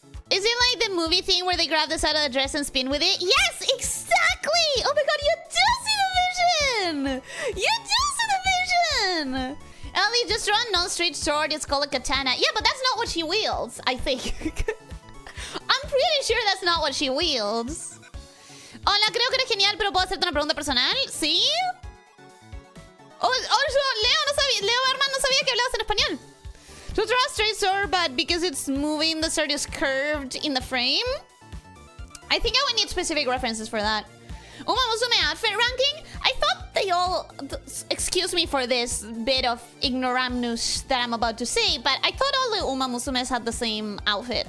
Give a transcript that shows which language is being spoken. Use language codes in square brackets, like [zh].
[en] Is it like the movie thing where they grab the side of the dress and spin with it? Yes, exactly! Oh my god, you do see the vision! You do see the vision! Ellie, just draw a non-straight sword. It's called a katana. Yeah, but that's not what she wields, I think. I'm pretty sure that's not what she wields. [es] Hola, creo que eres genial, pero ¿puedo hacerte una pregunta personal? ¿Sí? Oh, Leo Herman no sabía que hablabas en español. [en] To draw a straight sword, but because it's moving, the sword is curved in the frame. I think I would need specific references for that. Uma Musume outfit ranking? I thought they all... Excuse me for this bit of ignoramus that I'm about to say, but I thought all the Uma Musumes had the same outfit.